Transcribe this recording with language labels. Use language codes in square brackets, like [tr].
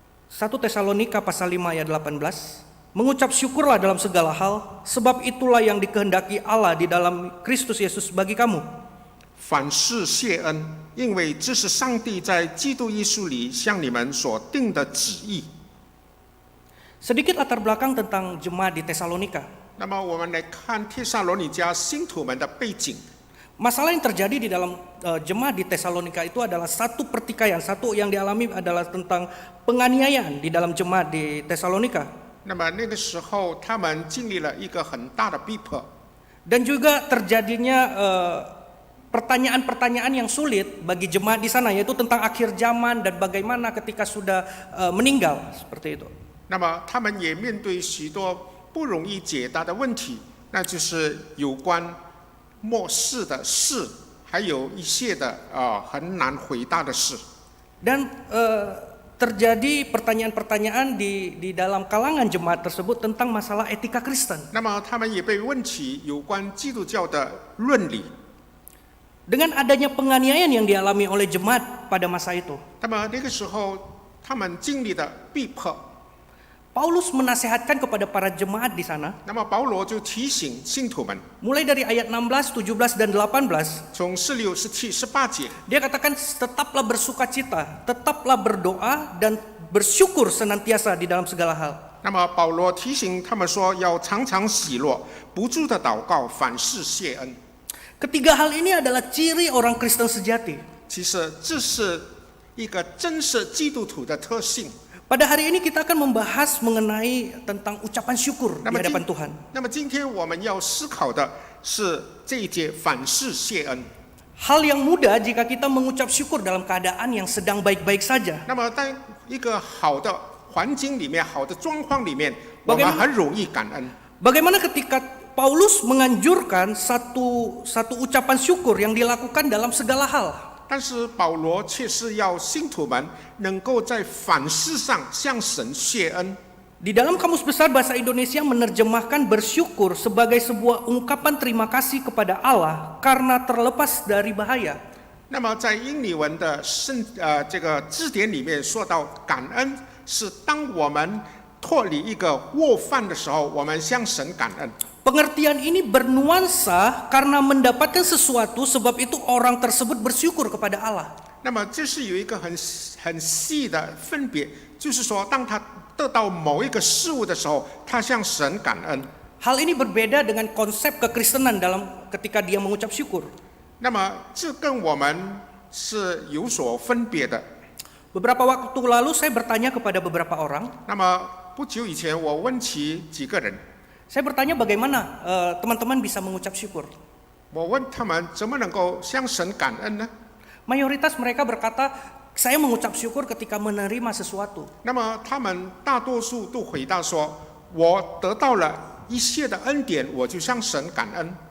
[id] 1 Tesalonika pasal 5 ayat 18. Mengucap syukurlah dalam segala hal, sebab itulah yang dikehendaki Allah di dalam Kristus Yesus bagi kamu. [zh] 凡事谢恩，因为这是上帝在基督耶稣里向你们所定的旨意。 [id] Sedikit latar belakang tentang jemaat di Tesalonika. [zh] 那么我们来看帖撒罗尼迦信徒们的背景。 [id] Masalah yang terjadi di dalam jemaat di Tesalonika itu adalah satu pertikaian, satu yang dialami adalah tentang penganiayaan di dalam jemaat di Tesalonika. [zh] 那么那个时候，他们经历了一个很大的逼迫， [id] Dan juga terjadinya pertanyaan-pertanyaan yang sulit bagi jemaat di sana, yaitu tentang akhir zaman dan bagaimana ketika sudah meninggal, seperti itu. [zh] 那么他们也面对许多不容易解答的问题，那就是有关末世的事，还有一些的很难回答的事。 [id] Dan terjadi pertanyaan-pertanyaan di dalam kalangan jemaat tersebut tentang masalah etika Kristen. [zh] 那么他们也被问起有关基督教的伦理。 [id] Dengan adanya penganiayaan yang dialami oleh jemaat pada masa itu, [zh] 那么那个时候，他们经历的逼迫， [id] Paulus menasehatkan kepada para jemaat di sana, [zh] 那么保罗就提醒信徒们， [id] mulai dari ayat 16, 17, dan 18, [zh] 从16、17、18节， [id] dia katakan tetaplah bersukacita, tetaplah berdoa, dan bersyukur senantiasa di dalam segala hal. [zh] 那么保罗提醒他们说，要常常喜乐，不住的祷告，凡事谢恩。 [id] Ketiga hal ini adalah ciri orang Kristen sejati. [zh] 其实这是一个真实基督徒的特性。 [id] Pada hari ini kita akan membahas mengenai tentang ucapan syukur di [zh] 那么 [id] hadapan Tuhan. [zh] 今天我们要思考的是这一节凡事谢恩。 [id] Hal yang mudah jika kita mengucap syukur dalam keadaan yang sedang baik-baik saja. [zh] 那么在一个好的环境里面、好的状况里面，我们很容易感恩。 [id] Bagaimana ketika Paulus menganjurkan satu ucapan syukur yang dilakukan dalam segala hal. [zh] 但是保罗却是要信徒们能够在凡事上向神谢恩。 [id] Di dalam Kamus Besar Bahasa Indonesia menerjemahkan bersyukur sebagai sebuah ungkapan terima kasih kepada Allah karena terlepas dari bahaya. [zh] 那么在英语文的这个字典里面说到，感恩是当我们脱离一个过犯的时候，我们向神感恩。 [id] Pengertian ini bernuansa karena mendapatkan sesuatu, sebab itu orang tersebut bersyukur kepada Allah. [zh] 那么这是有一个很细的分别，就是说，当他得到某一个事物的时候，他向神感恩。 [id] Hal ini berbeda dengan konsep kekristenan dalam ketika dia mengucap syukur. [zh] 那么这跟我们是有所分别的。 [id] Beberapa waktu lalu saya bertanya kepada beberapa orang. [zh] 那么不久以前，我问起几个人， [id] Saya bertanya bagaimana teman-teman bisa mengucap syukur. [zh] 我问他们怎么能够向神感恩呢？ [id] Mayoritas mereka berkata, saya mengucap syukur ketika menerima sesuatu. [zh] 那么他们大多数都回答说：“我得到了一切的恩典，我就向神感恩。”